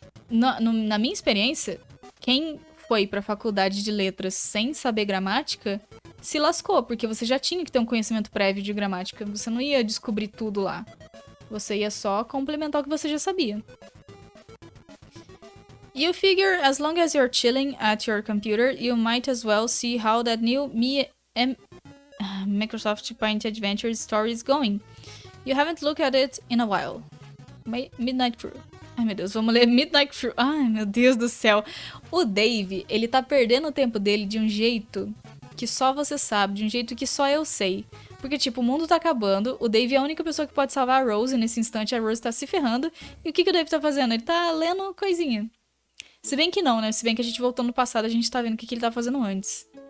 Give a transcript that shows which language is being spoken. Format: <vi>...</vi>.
<pt>Na minha experiência, quem foi pra faculdade de letras sem saber gramática se lascou, porque você já tinha que ter um conhecimento prévio de gramática. Você não ia descobrir tudo lá. Você ia só complementar o que você já sabia.</pt> <en>You figure as long as you're chilling at your computer, you might as well see how that new Microsoft Paint Adventure story is going. You haven't looked at it in a while.</en> <pt>Midnight Crew. Ai, meu Deus, vamos ler Midnight Crew. Ai, meu Deus do céu. O Dave, ele tá perdendo o tempo dele de um jeito que só você sabe, de um jeito que só eu sei. Porque, tipo, o mundo tá acabando, o Dave é a única pessoa que pode salvar a Rose, e nesse instante a Rose tá se ferrando. E o que o Dave tá fazendo? Ele tá lendo coisinha. Se bem que não, né? Se bem que a gente voltando no passado, a gente tá vendo o que ele tá fazendo antes.</pt>